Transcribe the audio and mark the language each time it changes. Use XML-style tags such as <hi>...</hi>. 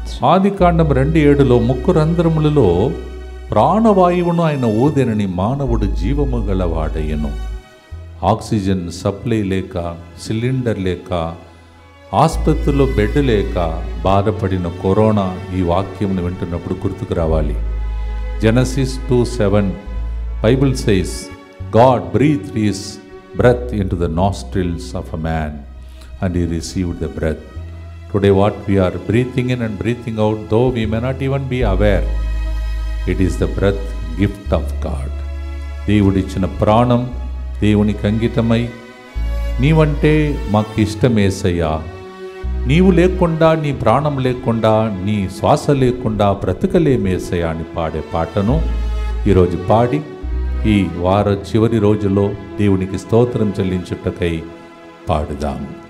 <te>ఆదికాండం 2:7 ముక్కు రంధ్రములలో ప్రాణవాయువును ఆయన ఊదెనని మానవుడు జీవము గలవాడయ్యను. ఆక్సిజన్ సప్లై లేక, సిలిండర్ లేక, ఆసుపత్రిలో బెడ్ లేక బాధపడిన కరోనా ఈ వాక్యంను వింటున్నప్పుడు గుర్తుకు రావాలి.</te> <en>Genesis 2:7 Bible says God breathed his breath into the nostrils of a man and he received the breath. Today what we are breathing in and breathing out, though we may not even be aware, it is the breath gift of God.</en> <te>దేవుడిచ్చిన ప్రాణం దేవునికి అంకితమై, నీవంటే మాకు ఇష్టమేసయ్యా, నీవు లేకుండా, నీ ప్రాణం లేకుండా, నీ శ్వాస లేకుండా బ్రతకలేమేసయ్యా అని పాడే పాటను ఈరోజు పాడి ఈ వార చివరి రోజులో దేవునికి స్తోత్రం చెల్లించుటకై పాడుదాం.</te>